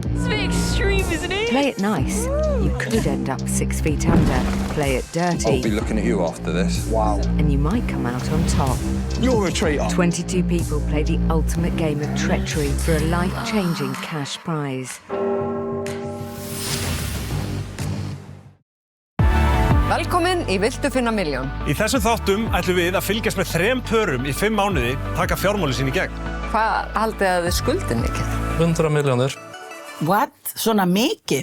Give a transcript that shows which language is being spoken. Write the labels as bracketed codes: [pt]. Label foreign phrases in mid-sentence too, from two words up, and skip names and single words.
[en] It's a bit extreme, isn't it? Play it nice. You could end up 6 feet under. Play it dirty. I'll be looking at you after this. Wow. And you might come out on top. You're a traitor. 22 people play the ultimate game of treachery for a life-changing cash prize. [is] Velkomin í Viltu finna milljón. Í þessum þáttum ætlum við að fylgjast með 3 pörum í 5 mánuði taka fjármáli sín í gegn. Hvað haldið að þið skuldið mikið? 100 milljónir. What? Svona mikið?